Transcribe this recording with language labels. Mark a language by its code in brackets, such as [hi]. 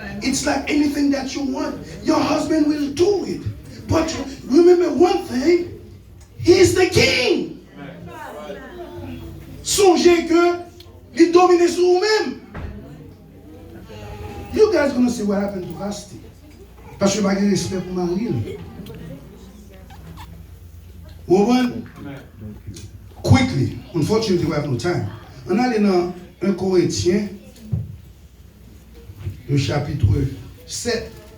[en] It's like anything that you want. Your husband will do it. But remember one thing, he's the king. [fr] Songez que il domine sur vous-même. [en] You guys gonna see what happened to Vasti. [fr] Parce que je n'ai pas de respect pour Marie. [en] Woman, quickly, unfortunately we have no time. [fr] On a dans 1 Corinthiens, le chapitre 7.